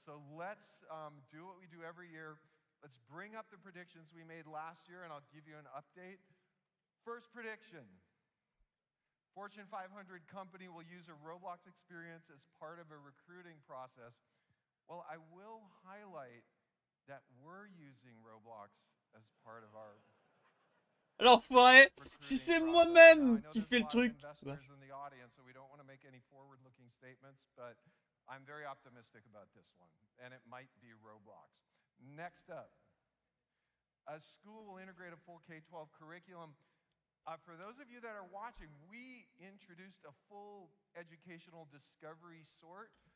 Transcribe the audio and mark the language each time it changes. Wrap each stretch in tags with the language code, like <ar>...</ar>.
<en>So let's do what we do every year. Let's bring up the predictions we made last year, and I'll give you an update. First prediction. Fortune 500 company will use a Roblox experience as part of a recruiting process. Well, I will highlight that we're using Roblox as part of our</en> <fr>L'enfoiré, si c'est moi-même qui fais le truc.</fr> <en>Investors in the audience, so we don't want to make any forward-looking statements, but I'm very optimistic about this one, and it might be Roblox. Next up, a school will integrate a full K-12 curriculum. For those of you that are watching, we introduced a full educational discovery sort.</en>